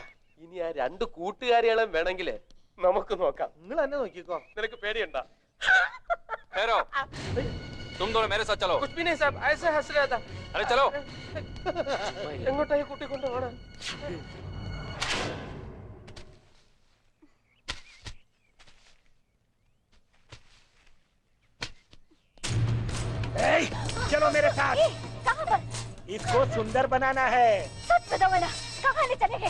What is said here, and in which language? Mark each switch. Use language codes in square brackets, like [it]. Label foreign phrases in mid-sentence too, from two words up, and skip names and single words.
[ml] ഇനി ആ 2 കൂട്ടുകാരികളെ വേണമെങ്കിൽ നമുക്ക് നോക്കാം. നിങ്ങൾ തന്നെ നോക്കിക്കോ. നിനക്ക് പേടിയുണ്ടാ? [hi] ठहरो, तुम दोनों मेरे साथ चलो। कुछ भी नहीं साहब, ऐसे हंस रहा था. अरे चलो। [ml] എങ്ങോട്ടായി കൂട്ടിക്കൊണ്ട് പോണേ? [hi] चलो मेरे साथ. कहाँ पर? इसको सुंदर बनाना है. सच बताओ ना, कहाँ ले चलेंगे?